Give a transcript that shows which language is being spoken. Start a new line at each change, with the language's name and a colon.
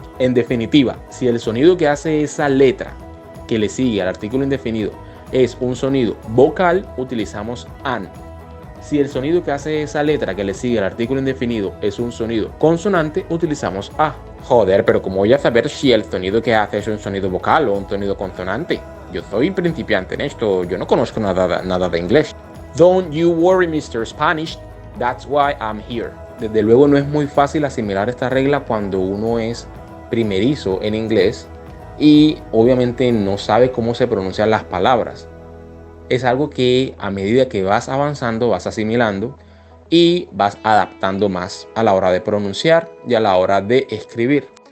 Spanish: En definitiva, si el sonido que hace esa letra que le sigue al artículo indefinido es un sonido vocal, utilizamos an. Si el sonido que hace esa letra que le sigue al artículo indefinido es un sonido consonante, utilizamos a. Joder, pero ¿cómo voy a saber si el sonido que hace es un sonido vocal o un sonido consonante? Yo soy principiante en esto, yo no conozco nada de inglés.
English: Don't you worry, Mr. Spanish, that's why I'm here.
Spanish: Desde luego no es muy fácil asimilar esta regla cuando uno es primerizo en inglés y obviamente no sabe cómo se pronuncian las palabras. Es algo que a medida que vas avanzando vas asimilando y vas adaptando más a la hora de pronunciar y a la hora de escribir.